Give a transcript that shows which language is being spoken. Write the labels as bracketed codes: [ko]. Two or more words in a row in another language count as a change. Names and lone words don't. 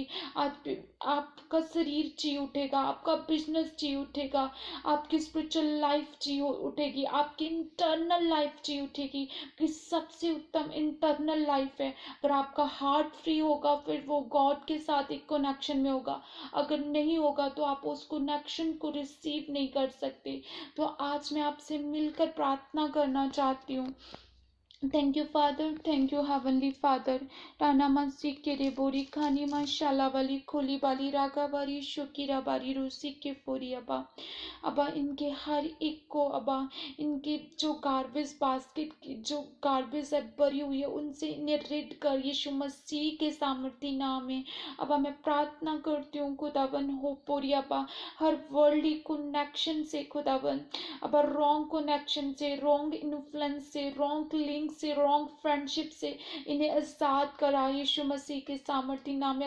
[hi] आप आपका शरीर जी उठेगा, आपका बिजनेस जी उठेगा, आपकी [en] spiritual life [hi] जी उठेगी, आपकी [en] internal life [hi] जी उठेगी, कि सबसे उत्तम [en] internal life [hi] है। अगर आपका [en] heart free [hi] होगा, फिर वो गॉड के साथ एक कनेक्शन में होगा। अगर नहीं होगा, तो आप उस कनेक्शन को रिसीव नहीं कर सकते। तो आज मैं आपसे मिलकर प्रार्थना करना चाहती हूँ। [en] Thank you, Father. Thank you, Heavenly Father. Rana Mansi Kere Bori Khani Ma Shalavali Kholi Bali Raga Bari Shukira Bari Rusi के फोरी अबा। [hi] अबा इनके हर एक को, अबा इनके जो [en] garbage basket [hi] की जो गार्बेज है भरी हुई है, उनसे इन्हें रिड कर यीशु मसीह के सामर्थ्य नाम में। अबा मैं प्रार्थना करती हूँ खुदावन, हो पोरी अबा हर [en] worldly connection [hi] से खुदावन, अबा [en] wrong connection [hi] से, [en] wrong influence [hi] से, [en] wrong link [hi] से, [en] wrong friendship [hi] से इन्हें आजाद करा यीशु मसीह के सामर्थ्य नाम में।